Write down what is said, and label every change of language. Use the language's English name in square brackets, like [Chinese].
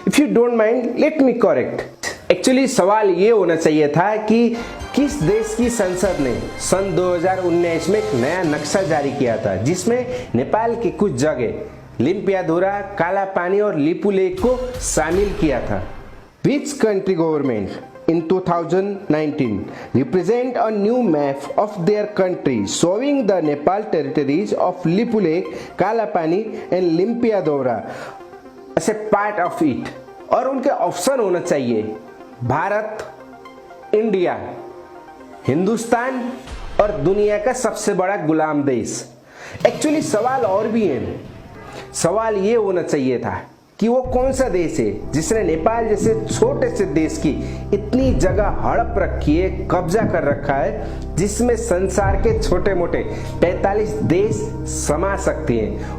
[English] If you don't mind let me correct. [Hindi] Actually सवाल ये होना चाहिए था कि किस देश की संसद ने सन 2019 में एक नया नक्शा जारी किया था जिसमें नेपाल की कुछ जगह लिम्पियाधुरा, काला पानी और लिपुलेख को शामिल किया था। [English] Which country government in 2019 represent a new map of their country showing the Nepal territories of Lipulekh, Kalapani and Limpiadhura as a part of it? [Hindi] और उनके ऑप्शन होना चाहिए भारत, इंडिया, हिंदुस्तान और दुनिया का सबसे बड़ा गुलाम देश। एक्चुअली सवाल और भी है। सवाल ये होना चाहिए था कि वो कौन सा देश है जिसने नेपाल जैसे छोटे से देश की इतनी जगह हड़प रखी है, कब्जा कर रखा है, जिसमें संसार के छोटे मोटे 45 देश समा सकते हैं।